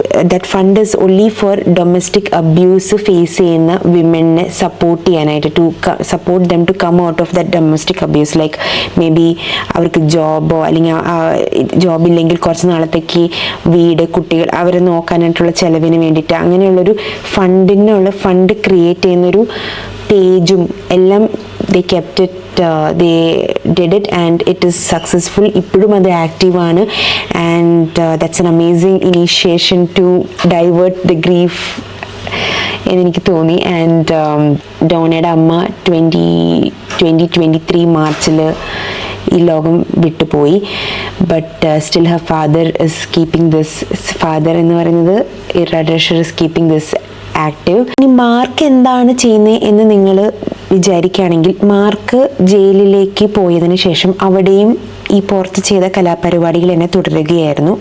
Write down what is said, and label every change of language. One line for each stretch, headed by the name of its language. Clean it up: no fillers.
English: that fund is only for domestic abuse
Malayalam: face ചെയ്യുന്ന വിമനെ support ചെയ്യാനായിട്ട്,
English: to support them to come out of that domestic abuse.
Malayalam: Like may be അവർക്ക് ജോബോ അല്ലെങ്കിൽ ജോബില്ലെങ്കിൽ കുറച്ച് നാളത്തേക്ക് വീട്, കുട്ടികൾ അവരെ നോക്കാനായിട്ടുള്ള ചിലവിന് വേണ്ടിയിട്ട് അങ്ങനെയുള്ളൊരു ഫണ്ട് ക്രിയേറ്റ് ചെയ്യുന്നൊരു പേജും എല്ലാം
English: they kept it, they did it and it is successful.
Malayalam: ഇപ്പോഴും അത് ആക്റ്റീവാണ്.
English: and that's an amazing initiation to divert the grief
Malayalam: എന്നെനിക്ക് തോന്നി. ആൻഡ് ഡോണയുടെ അമ്മ 2023 മാർച്ചിൽ ഈ ലോകം വിട്ടുപോയി.
English: but still her father is keeping this, father
Malayalam: എന്ന് പറയുന്നത്
English: ഇറ ഡഷർ is keeping this active.
Malayalam: ഇനി മാർക്ക് എന്താണ് ചെയ്യുന്നത് എന്ന് നിങ്ങൾ വിചാരിക്കുകയാണെങ്കിൽ, മാർക്ക് ജയിലിലേക്ക് പോയതിന് ശേഷം അവിടെയും ഈ പുറത്ത് ചെയ്ത കലാപരിപാടികൾ എന്നെ തുടരുകയായിരുന്നു.